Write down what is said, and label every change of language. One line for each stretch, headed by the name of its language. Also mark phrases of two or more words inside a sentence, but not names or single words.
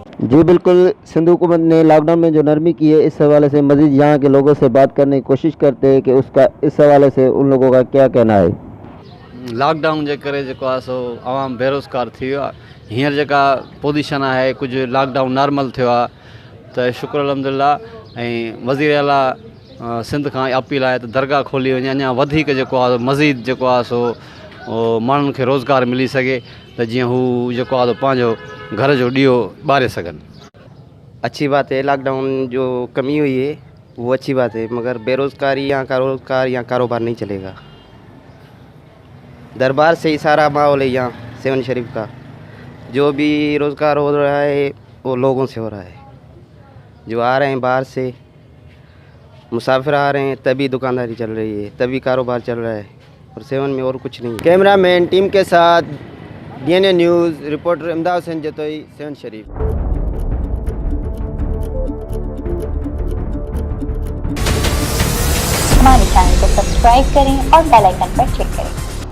Urdu: جی بالکل، سندھ حکومت نے لاک ڈاؤن میں جو نرمی کی ہے، اس حوالے سے مزید یہاں کے لوگوں سے بات کرنے کی کوشش کرتے ہیں کہ اس کا اس حوالے سے ان لوگوں کا کیا کہنا ہے.
Sindhi: लॉकडाउन जे करे जेको आहे सो आवाम बेरोज़गार थी वियो आहे। हींअर जेका पोज़ीशन आहे, कुझु लॉकडाउन नॉर्मल थियो आहे त शुक्र अल्हम्दुलिल्लाह। ऐं वज़ीर आला सिंध खां अपील आहे त दरगाह खोली वञे, अञा वधीक जेको आहे मज़ीद जेको आहे सो माण्हुनि खे रोज़गार मिली सघे त जीअं हू जेको आहे पंहिंजो घर जो ॾीओ ॿारे सघनि।
Urdu: اچھی بات ہے، لاک ڈاؤن جو کمی ہوئی ہے وہ اچھی بات ہے، مگر بے روزگاری یہاں کا روزگار یہاں کاروبار نہیں چلے گا. دربار سے ہی سارا ماحول ہے یہاں سیون شریف کا. جو بھی روزگار ہو رہا ہے وہ لوگوں سے ہو رہا ہے. جو آ رہے ہیں باہر سے مسافر آ رہے ہیں، تبھی دکانداری چل رہی ہے، تبھی کاروبار چل رہا ہے، اور سیون میں اور کچھ نہیں.
English: cameraman team
Urdu: کے ساتھ DNA نیوز رپورٹر امداد حسین جتوئی, सेवन शरीफ। ہمارے چینل کو سبسکرائب کریں اور
English: bell icon
Urdu: پر کلک کریں.